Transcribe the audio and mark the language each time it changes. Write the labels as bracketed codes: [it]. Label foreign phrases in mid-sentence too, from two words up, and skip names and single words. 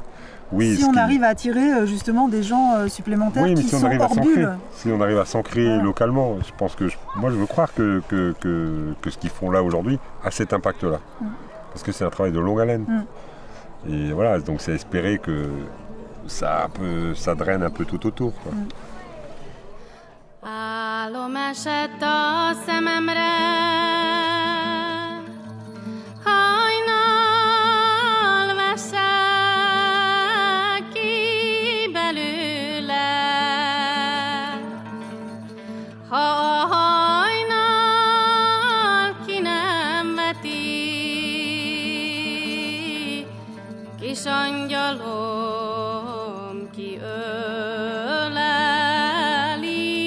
[fr] Si on arrive à attirer justement des gens supplémentaires qui sont hors bulle. Si on arrive à s'ancrer localement, je pense que moi, je veux croire que ce qu'ils font là aujourd'hui a cet impact-là. Parce que c'est un travail de longue haleine. Et voilà, donc c'est espérer que ça draine un peu tout autour, quoi. [hu] Állom esett a szememre, hajnal veszek ki belőle. Ha a hajnal ki nem veti, kis angyalom kiöleli.